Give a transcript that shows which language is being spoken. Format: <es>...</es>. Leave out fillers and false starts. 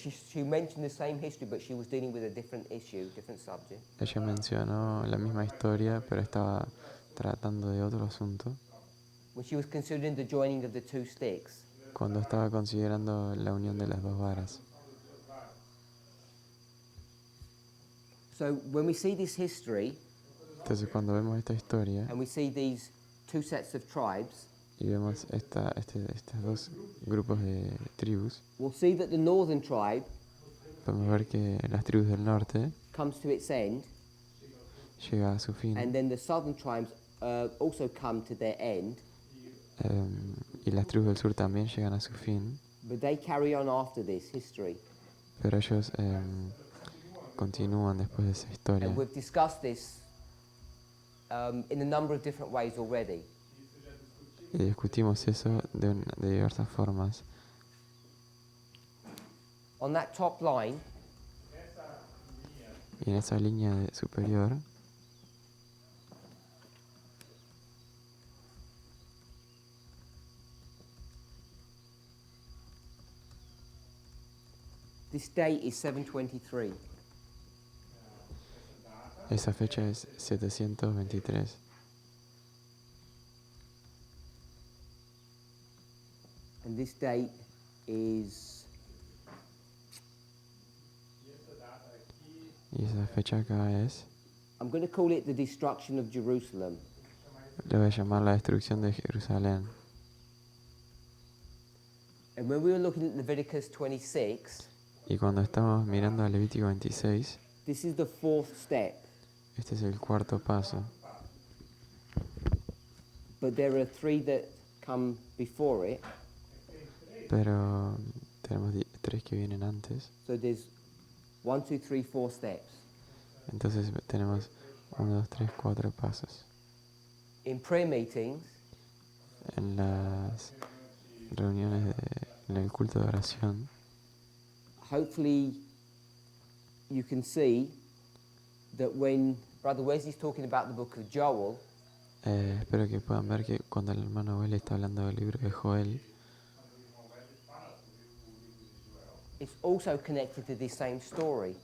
<en>she mentioned the same history, but she was dealing with a different issue, different subject.</en> <es>Ella mencionó la misma historia, pero estaba tratando de otro asunto.</es> <en>When she was considering the joining of the two sticks,</en> <es>Cuando estaba considerando la unión de las dos varas.</es> <en>so when we see this history</en> <es>Entonces cuando vemos esta historia</es> <en>and we see these two sets of tribes,</en> <es>y vemos estos dos grupos de tribus,</es> <en>we'll see that the northern tribe</en> <es>podemos ver que las tribus del norte</es> <en>comes to its end,</en> <es>llega a su fin</es> <en>and then the southern tribes also come to their end,</en> <es>y las tribus del sur también llegan a su fin,</es> <en>but they carry on after this history.</en> <es>pero ellos continúan después de esa historia.</es> <en>And we've discussed this in a number of different ways already.</en> <es>Y discutimos eso de diversas formas.</es> <en>On that top line,</en> <es>Y en esa línea superior</es> <en>this date is 723.</en> <es>esa fecha es 723.</es> <en>And this date is</en> <es>Y esa fecha acá es,</es> <en>I'm going to call it the destruction of Jerusalem.</en> <es>le voy a llamar la destrucción de Jerusalén.</es> <en>And when we were looking at Leviticus 26,</en> <es>Y cuando estamos mirando a Levítico 26,</es> <en>this is the fourth step.</en> <es>este es el cuarto paso.</es> <en>But there are three that come before it.</en> <es>Pero tenemos tres que vienen antes.</es> <en>So there's 1, 2, 3, 4 steps.</en> <es>Entonces tenemos 1, 2, 3, 4 pasos.</es> <en>In prayer meetings,</en> <es>En las reuniones, en el culto de oración,</es> <en>hopefully you can see that when Brother Wesley's talking about the book of Joel,</en> <es>espero que puedan ver que cuando el hermano Wesley está hablando del libro de Joel,</es> <en>it's also connected to this same story.</en>